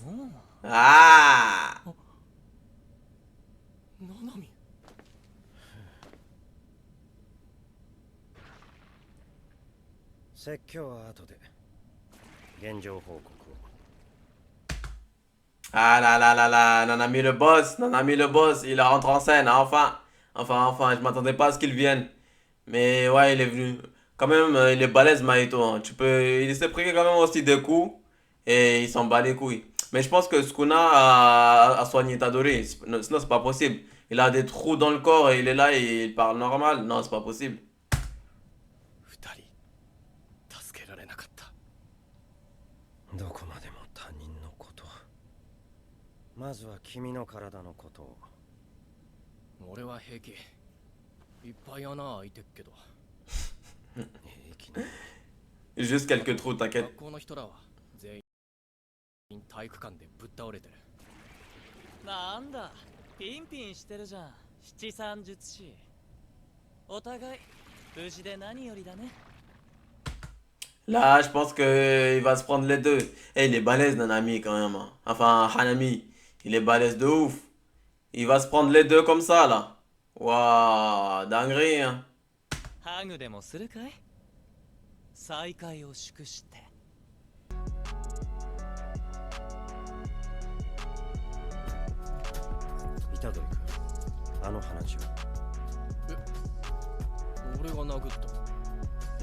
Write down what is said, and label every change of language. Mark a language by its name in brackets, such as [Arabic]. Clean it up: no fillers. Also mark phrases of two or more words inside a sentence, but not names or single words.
[Japanese] Ah. ナナミ説教は後で現状報告を [French] Ah là là là là, Nanami le boss, Nanami le boss, il rentre en scène, hein, enfin, je m'attendais pas à ce qu'il vienne. Mais ouais, il est venu. Quand même, il est balèze, Mahito, hein. Il s'est pris quand même aussi des coups et il s'en bat les couilles. Mais je pense que Sukuna a soigné Itadori, sinon c'est pas possible. Il a des trous dans le corps et il est là et il parle normal. Non, c'est pas possible. [Japanese] 二人助けられなかったどこまでも他人のことまずは君の体のことを俺は平気いっぱい穴開いてっけど [French] Juste quelques trous, t'inquiète. [Japanese] 学校の人らは全員体育館でぶっ倒れてるなんだピンピンしてるじゃん七三術師お互い無事で何よりだね [French] Là, je pense que il va se prendre les deux. Eh, il est balèze, Nanami, quand même, hein. Enfin, Hanami, il est balèze de ouf. Il va se prendre les deux comme ça, là. Waouh, dinguerie, hein. [Japanese] ハグでもするかい再会を祝して虎杖君あの話は俺が殴った